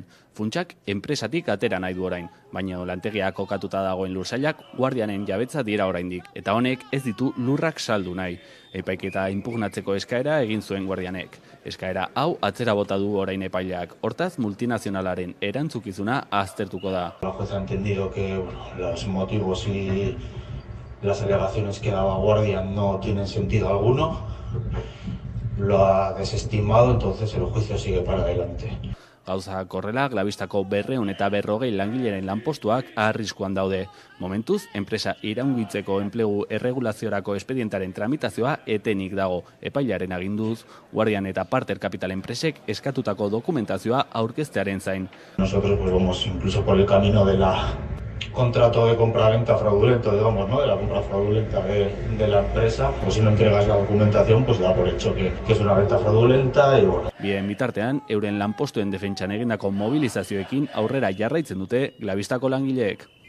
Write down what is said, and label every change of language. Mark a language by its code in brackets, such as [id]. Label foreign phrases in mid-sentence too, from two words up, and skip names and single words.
[eu] Funtsak enpresatik atera nahi du orain, baina lantegia kokatuta dagoen lursailak Guardianen jabetza dira oraindik, eta honek ez ditu lurrak saldu nahi. Epaiketa inpugnatzeko eskaera egin zuen Guardianek. Eskaera hau atzera bota du orain epaileak, hortaz multinazionalaren erantzukizuna aztertuko da. [es] La jueza ha entendido que los motivos y las alegaciones que daba Guardian no tienen sentido alguno, lo ha desestimado, entonces el juicio sigue para adelante. [eu] Gauzak horrela, Glabistako 240 langileren lanpostuak arriskuan daude. Momentuz, enpresa iraungitzeko enplegu erregulaziorako espedientaren tramitazioa etenik dago. Epailaren aginduz, Guardian eta Parter Capital enpresek eskatutako dokumentazioa aurkeztearen zain. [es] Nosotros pues vamos incluso por el camino de la contrato de compra-venta fraudulento, digamos, ¿no? De la compra fraudulenta de la empresa. Pues si no entregas la documentación, pues da por hecho que es una venta fraudulenta y bueno. [eu] Bien bitartean, euren lanpostuen defentsan egindako mobilizazioekin aurrera jarraitzen dute Glabistako langileek.